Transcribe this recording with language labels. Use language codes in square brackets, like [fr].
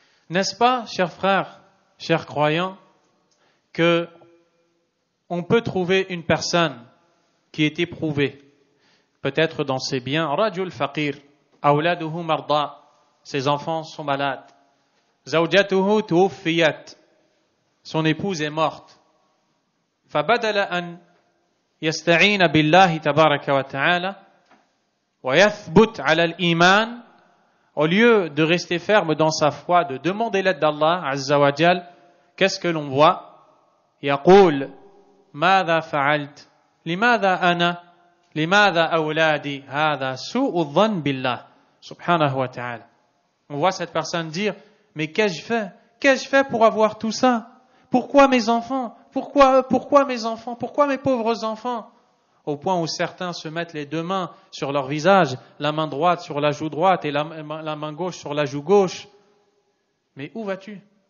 [fr] N'est-ce pas, chers frères, chers croyants, que on peut trouver une personne qui est éprouvée, peut-être dans ses biens, [ar] rajul faqir, awladuhu marda, [fr] ses enfants sont malades, [ar] zawjatuhu tuwfiyat, [fr] son épouse est morte, [ar] fabadala an يستعين بالله تبارك وتعالى ويثبت على الإيمان, [fr] au lieu de rester ferme dans sa foi, de demander l'aide d'Allah [ar] Azza wa Jal, [fr] qu'est-ce que l'on voit? [ar] يقول ماذا فعلت لماذا أنا لماذا أولادي هذا سوء الظن بالله سبحانه وتعالى. [fr] On voit cette personne dire, mais qu'ai-je fait pour avoir tout ça? Pourquoi mes enfants? Pourquoi mes enfants? Pourquoi mes pauvres enfants? Au point où certains se mettent les deux mains sur leur visage, la main droite sur la joue droite et la main gauche sur la joue gauche. Mais où vas-tu?